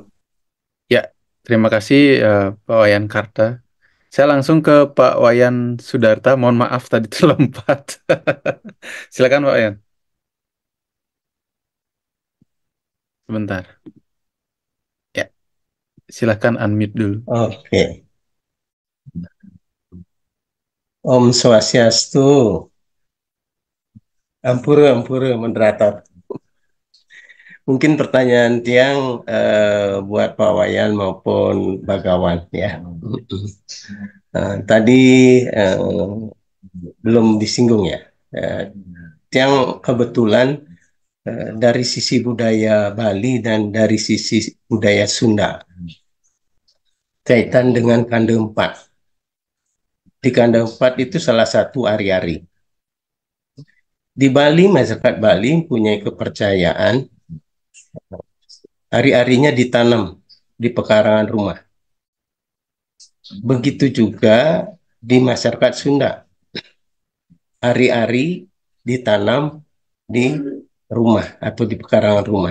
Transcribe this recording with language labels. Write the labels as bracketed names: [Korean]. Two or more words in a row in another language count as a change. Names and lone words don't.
[Indonesian] Ya, terima kasih Pak Wayan Karta. Saya langsung ke Pak Wayan Sudarta. Mohon maaf tadi terlompat. Silakan Pak Wayan. Sebentar. Ya, silakan unmute dulu. Oke. [Sanskrit] Om Swastiastu. [Balinese] Ampura, ampura, [Indonesian] moderator. Mungkin pertanyaan tiang buat Pak Wayan maupun Bagawan ya. Tadi belum disinggung ya. Tiang kebetulan dari sisi budaya Bali dan dari sisi budaya Sunda kaitan dengan Kande 4. Di Kande 4 itu salah satu ari-ari. Di Bali, masyarakat Bali punya kepercayaan ari-arinya ditanam di pekarangan rumah. Begitu juga di masyarakat Sunda. Ari-ari ditanam di rumah atau di pekarangan rumah.